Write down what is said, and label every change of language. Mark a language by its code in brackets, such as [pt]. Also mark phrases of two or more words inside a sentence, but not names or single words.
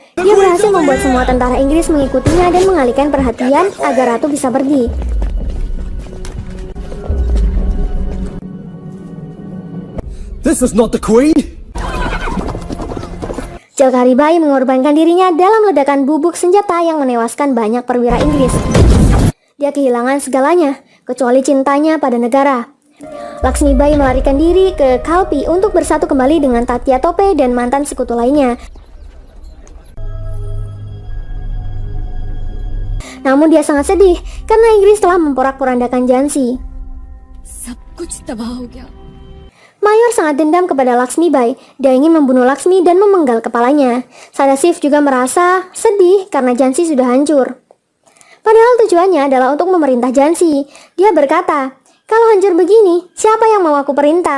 [id] Dia berhasil membuat semua tentara Inggris mengikutinya dan mengalihkan perhatian agar ratu bisa pergi. [en] This is not the queen. [id] Jelkari Bai mengorbankan dirinya dalam ledakan bubuk senjata yang menewaskan banyak perwira Inggris. Dia kehilangan segalanya, kecuali cintanya pada negara. Laksmi Bai melarikan diri ke Kalpi untuk bersatu kembali dengan Tatya Tope dan mantan sekutu lainnya. Namun dia sangat sedih karena Inggris telah memporak-porandakan Jansi. [hi] सब कुछ तबाह हो गया। [id] Mayor sangat dendam kepada Laksmi Bai. Dia ingin membunuh Laksmi dan memenggal kepalanya. Sadashiv juga merasa sedih karena Jansi sudah hancur. Padahal tujuannya adalah untuk memerintah Jansi. Dia berkata, "Kalau hancur begini, siapa yang mau aku perintah?"